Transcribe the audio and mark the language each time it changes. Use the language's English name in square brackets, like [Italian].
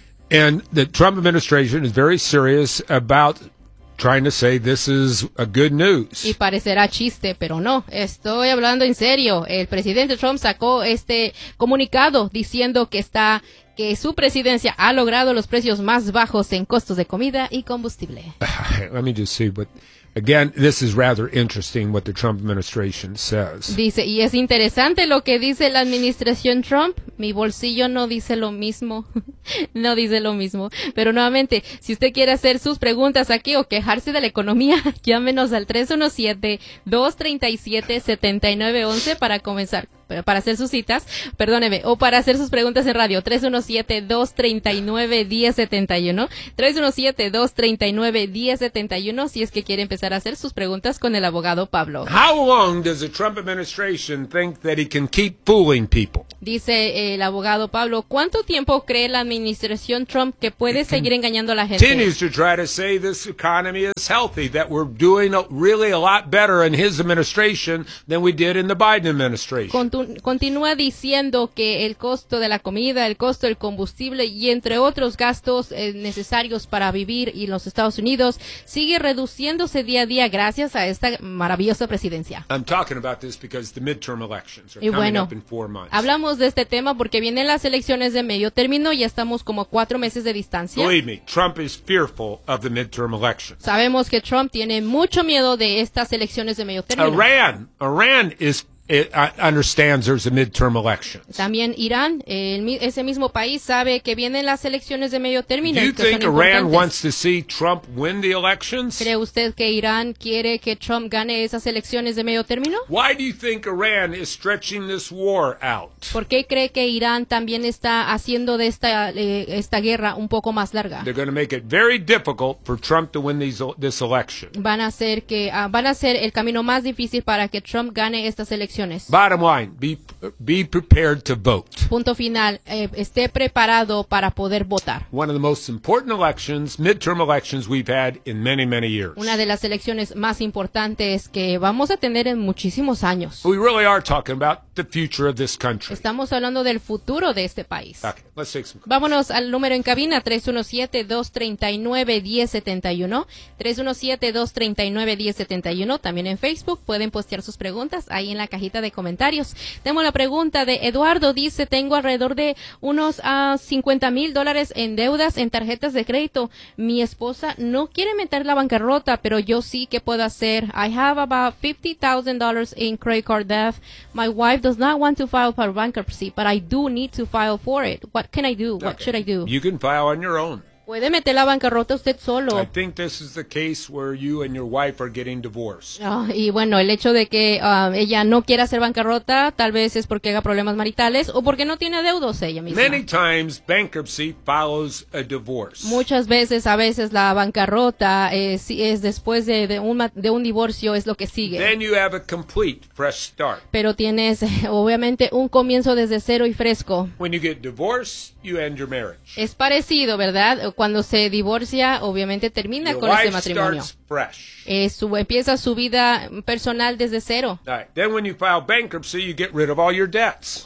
[English] And the Trump administration is very serious about trying to say this is a good news. [Spanish] Y parecerá chiste, pero no. Estoy hablando en serio. El presidente Trump sacó este comunicado diciendo que está... que su presidencia ha logrado los precios más bajos en costos de comida y combustible. [English] Let me just see, but again, this is rather interesting what the Trump administration says. [Spanish] Dice, y es interesante lo que dice la administración Trump. Mi bolsillo no dice lo mismo. No dice lo mismo. Pero nuevamente, si usted quiere hacer sus preguntas aquí o quejarse de la economía, llámenos al 317-237-7911 para comenzar. Para hacer sus citas, perdóneme, o para hacer sus preguntas en radio, 317-239-1071, 317-239-1071, si es que quiere empezar a hacer sus preguntas con el abogado Pablo. [English] How long does the Trump administration think that he can keep fooling people? [Spanish] Dice el abogado Pablo, ¿cuánto tiempo cree la administración Trump que puede seguir engañando a la gente? [English] Continues to try to say this economy is healthy, that we're doing really a lot better in his administration than we did in the Biden administration. [Spanish] Continúa diciendo que el costo de la comida, el costo del combustible y entre otros gastos necesarios para vivir y los Estados Unidos sigue reduciéndose día a día gracias a esta maravillosa presidencia. [English] I'm talking about this because the midterm elections are [Spanish] y bueno, [English] coming up in 4 months. [Spanish] Hablamos de este tema porque vienen las elecciones de medio término y ya estamos como 4 meses de distancia. [English] Believe me, Trump is fearful of the midterm elections. [Spanish] Sabemos que Trump tiene mucho miedo de estas elecciones de medio término. [English] Iran is understands there's a midterm election. [Spanish] También Irán, ese mismo país sabe que vienen las elecciones de medio término. [English] Do you think Iran wants to see Trump win the elections? [Spanish] ¿Cree usted que Irán quiere que Trump gane esas elecciones de medio término? [English] Why do you think Iran is stretching this war out? [Spanish] ¿Por qué cree que Irán también está haciendo de esta guerra un poco más larga? [English] They're going to make it very difficult for Trump to win this election. [Spanish] Van a hacer el camino más difícil para que Trump gane estas elecciones. [English] Bottom line, be prepared to vote. [Spanish] Punto final, esté preparado para poder votar. [English] One of the most important elections, midterm elections we've had in many, many years. [Spanish] Una de las elecciones más importantes que vamos a tener en muchísimos años. [English] We really are talking about the future of this country. [Spanish] Estamos hablando del futuro de este país. [English] Okay, let's take some questions. [Spanish] Vámonos al número en cabina, 317-239-1071. 317-239-1071. También en Facebook pueden postear sus preguntas ahí en la cajita de comentarios. Tengo la pregunta de Eduardo, dice, tengo alrededor de unos $50,000 en deudas en tarjetas de crédito. Mi esposa no quiere meter la bancarrota, pero yo sí que puedo hacer. [English] I have about $50,000 in credit card debt. My wife does not want to file for bankruptcy, but I do need to file for it. What can I do? What okay. Should I do? You can file on your own. [Spanish] Puede meter la bancarrota usted solo. [English] I think this is the case where you and your wife are getting divorced. [Spanish] Y bueno, el hecho de que ella no quiera hacer bancarrota, tal vez es porque haga problemas maritales o porque no tiene deudos ella misma. [English] Many times bankruptcy follows a divorce. [Spanish] Muchas veces, a veces la bancarrota es después de un divorcio es lo que sigue. [English] Then you have a complete fresh start. [Spanish] Pero tienes obviamente un comienzo desde cero y fresco. [English] When you get divorced, you end your marriage. [Spanish] Es parecido, ¿verdad? Cuando se divorcia, obviamente termina [English] your [Spanish] con ese matrimonio. Empieza su vida personal desde cero. [English] Right. Then when you file bankruptcy, you get rid of all your debts.